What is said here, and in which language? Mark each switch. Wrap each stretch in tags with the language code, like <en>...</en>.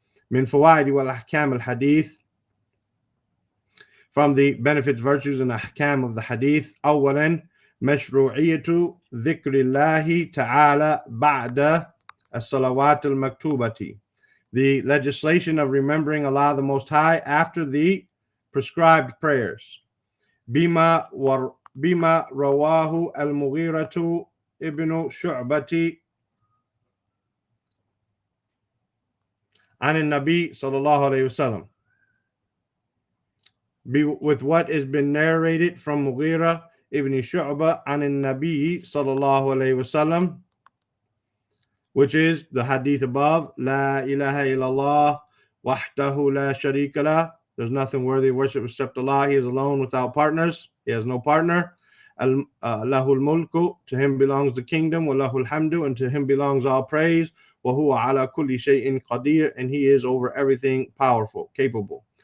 <ar>Min fawaid wal ahkam al hadith,</ar> <en>from the benefits, virtues, and ahkam of the hadith.</en> <ar>أولا مشروعية ذكر الله تعالى بعد الصلوات المكتوبة,</ar> <en>the legislation of remembering Allah the Most High after the prescribed prayers.</en> <ar>بما رواه المغيرة ابن شعبة عن النبي صلى الله عليه وسلم,</ar> <en>with what has been narrated from Mughira ibn Shu'bah</en> <ar>عن النبي صلى الله عليه وسلم,</ar> <en>which is the hadith above.</en> <ar>La ilaha illallah wahdahu la sharika lah,</ar> <en>there's nothing worthy of worship except Allah. He is alone without partners. He has no partner.</en> <ar>Lahul mulku,</ar> <en>to him belongs the kingdom.</en> <ar>Wa lahul hamdu,</ar> <en>and to him belongs all praise.</en> <ar>Wa huwa ala kulli shay'in qadir,</ar> <en>and he is over everything powerful, capable.</en>